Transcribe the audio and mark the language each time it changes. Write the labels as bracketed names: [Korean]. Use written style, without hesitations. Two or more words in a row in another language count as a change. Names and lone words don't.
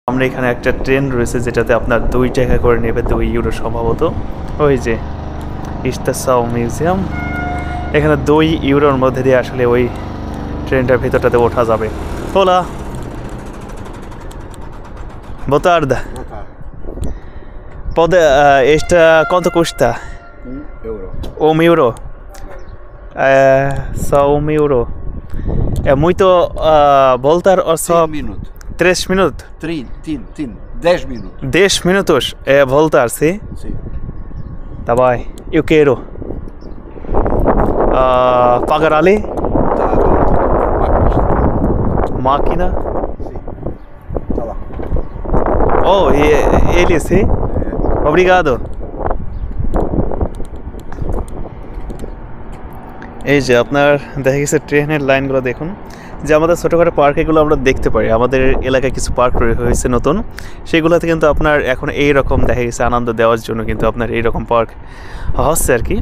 [Bangla] আমরা এখানে একটা ট্রেন রয়েছে যেটাতে আপনার 2 টাকা করে নেবে, 2 ইউরো সম্ভবত। ওই যে ইস্তাসাও মিউজিয়াম, এখানে 2 ইউরোর মধ্যে দিয়ে আসলে ওই ট্রেনটার ভিতরটাতে ওঠা যাবে। [Portuguese] Hola, boa tarde. Pode, esta quanto custa? Euro. 1 euro. Só 1 euro. É muito voltar ou só 3 minutos. 3 minutos? 10 minutos. 10 minutos é voltar, sim? Sim. Tá bem. Eu quero pagar ali? Tá, Máquina? Sim. Tá lá. Oh, ele sim? Obrigado. [Bangla] এই যে আপনার দেখা গেছে ট্রেনের লাইনগুলো দেখুন, যে আমাদের ছোটোখাটো পার্ক এগুলো আমরা দেখতে পাই, আমাদের এলাকায় কিছু পার্ক হয়েছে নতুন, সেগুলোতে কিন্তু আপনার এখন এই রকম দেখা গেছে আনন্দ দেওয়ার জন্য কিন্তু আপনার এই রকম পার্ক হচ্ছে আর কি।